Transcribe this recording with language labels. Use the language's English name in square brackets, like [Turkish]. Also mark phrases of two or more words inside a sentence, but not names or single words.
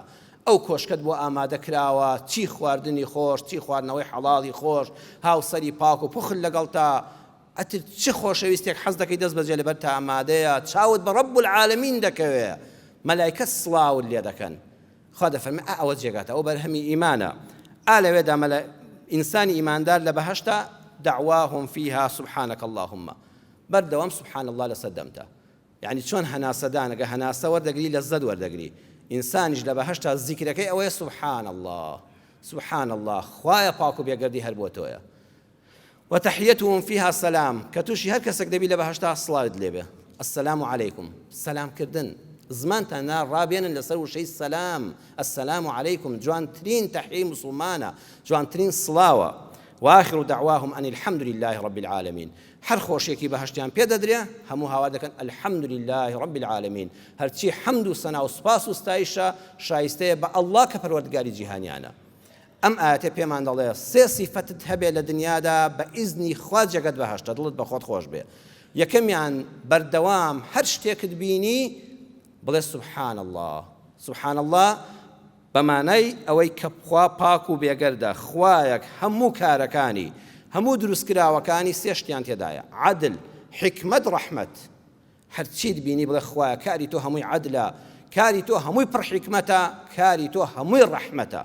[Central Kurdish] ئەو کۆشکت بۆ ئامادە کراوە، چی خواردنی خۆش، چی خواردنەوەی حەڵاڵی خۆش، هاوسەری پاک و پوخل لەگەڵ تا، ئەتر چی خۆشەویستێک حەز دەکەی دەست بەجێ لەبەر تا ئامادەیە، چاوت بە [Arabic] ڕەب العالەمین [Central Kurdish] دەکەوێ، مەلایکە سڵاوت لێ دەکەن. خوا دەفەرمێ ئەوە جێگاتە، ئەو بەرهەمی ئیمانە. لەوێدا ئینسانی ئیماندار لە بەهەشتا [Arabic] دعواهم فيها سبحانك اللهم، [Central Kurdish] بەردەوام [Arabic] سبحان الله [Central Kurdish] لەسەر دەمتە. یعنی چۆن هەناسەدان ئەگە هەناسە وەردەگری لەزەت وەردەگری، ئینسانیش لە بەهەشتا زیکرەکەی ئەوەیە [Arabic] سبحان الله سبحان الله، [Central Kurdish] خوایە پاک و بێگەردی هەر بۆ تۆیە. [Arabic] وتحيتهم فيها سلام، [Central Kurdish] کە تووشی هەر کەسێک دەبی لە بەهەشتا سڵاوت لێبێ، [Arabic] السلام علیکم، [Central Kurdish] سەلامکردن، زمانتان ڕابێنن لەسەر وشەی سەلام، [Arabic] السلام علیکم، [Central Kurdish] جوانترین تەحیی موسڵمانە، جوانترین سڵاوە. [Arabic] وآخر دعواهم أن الحمد لله رب العالمين. [Central Kurdish] هر خۆشیێکی بەهەشتیان پێ دەدرێ، هەموو هاوا دەکەن [Arabic] الحمد لله رب العالمين، [Central Kurdish] هەرچی حەمد و سەنا و سوپاس و ستایشە شایستەیە بە ئەڵڵا کە پەروەردگاری جیهانیانە. ئەم ئاەتێ پێمان دەڵێ سێ سیفەتت هەبێ لە دنیادا بە ئیزنی خوا جێگەت بەهەشتە، دڵت بە خۆت خۆش بێ. یەکەمیان بەردەوام هەر شتێکت بینی بڵێ [Arabic] سبحان الله سبحان الله، [Central Kurdish] بەمانای ئەوەی کە خوا پاک و بێگەردە، خوایەک هەموو کارەکانی هەموو دروستکراوەکانی سێ شتیان تێدایە، عەدل، حکمت، ڕەحمەت. هەرچیت بینی بڵێ خوایە کاری تۆ هەمووی عەدلە، کاری تۆ هەمووی پڕحکمەتە، کاری تۆ هەمووی ڕەحمەتە.